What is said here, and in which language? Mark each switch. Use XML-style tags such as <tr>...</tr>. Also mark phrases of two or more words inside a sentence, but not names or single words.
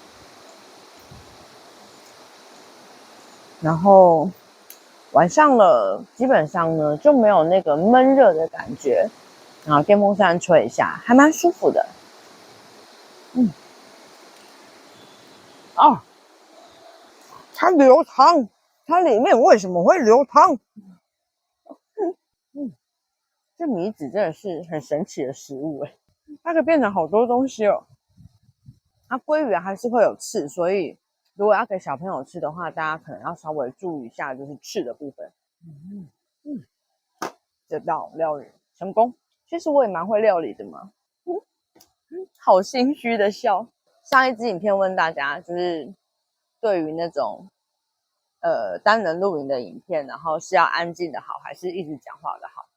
<zh>然後晚上了，基本上呢就沒有那個悶熱的感覺，然後電風扇吹一下，還蠻舒服的。它流湯，它裡面為什麼會流湯？這米紙真的是很神奇的食物欸，它可以變成好多東西哦。它鮭魚還是會有刺，所以如果要給小朋友吃的話，大家可能要稍微注意一下，就是刺的部分。這道料理成功。其實我也蠻會料理的嘛。好心虛的笑。上一支影片問大家，就是對於那種單人錄影的影片，然後是要安靜的好，還是一直講話的好？</zh>